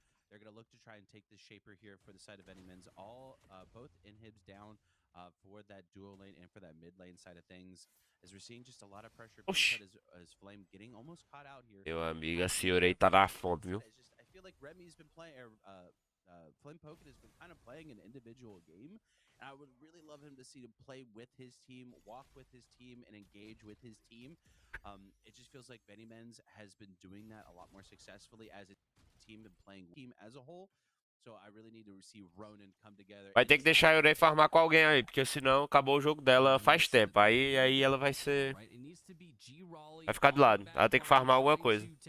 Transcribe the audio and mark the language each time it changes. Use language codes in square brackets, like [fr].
[en] They're going to look to try and take this Shaper here for the side of Benny Men's. Both inhibs down for that dual lane and for that mid lane side of things. As we're seeing just a lot of pressure as Flame getting almost caught out here. [pt] Meu amigo, a senhorei tá na fome, viu? [en] I feel like Remy's been playing, Flame Pocket has been kind of playing an individual game. And I would really love him to see him play with his team, walk with his team, and engage with his team. It just feels like Benny Men's has been doing that a lot more successfully as a team and playing team as a whole. So I really need to see Ronan come together. [pt] Vai ter que deixar a Yurei farmar com alguém aí, porque senão acabou o jogo dela faz tempo. Aí ela vai ser... Vai ficar de lado. Ela tem que farmar alguma coisa.